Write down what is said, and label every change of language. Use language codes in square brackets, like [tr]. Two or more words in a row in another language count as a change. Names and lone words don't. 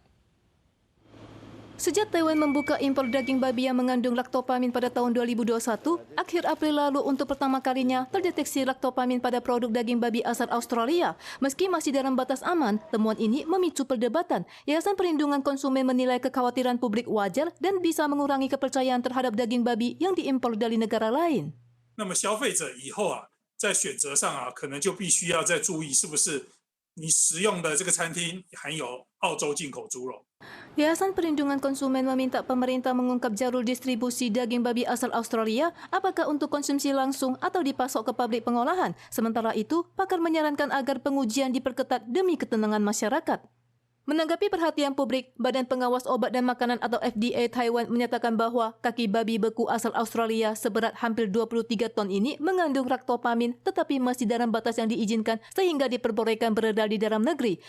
[id] Sejak Taiwan membuka impor daging babi yang mengandung ractopamine pada tahun 2021, akhir April lalu untuk pertama kalinya terdeteksi ractopamine pada produk daging babi asal Australia. Meski masih dalam batas aman, temuan ini memicu perdebatan. Yayasan Perlindungan Konsumen menilai kekhawatiran publik wajar dan bisa mengurangi kepercayaan terhadap daging babi yang diimpor dari negara lain. [zh] 那么消费者以后在选择上可能就必须要再注意是不是你食用的这个餐厅含有澳洲进口猪肉。 [id] Yayasan Perlindungan Konsumen meminta pemerintah mengungkap jalur distribusi daging babi asal Australia, apakah untuk konsumsi langsung atau dipasok ke pabrik pengolahan. Sementara itu, pakar menyarankan agar pengujian diperketat demi ketenangan masyarakat. Menanggapi perhatian publik, Badan Pengawas Obat dan Makanan atau FDA Taiwan menyatakan bahwa kaki babi beku asal Australia seberat hampir 23 ton ini mengandung raktopamin tetapi masih dalam batas yang diizinkan sehingga diperbolehkan beredar di dalam negeri.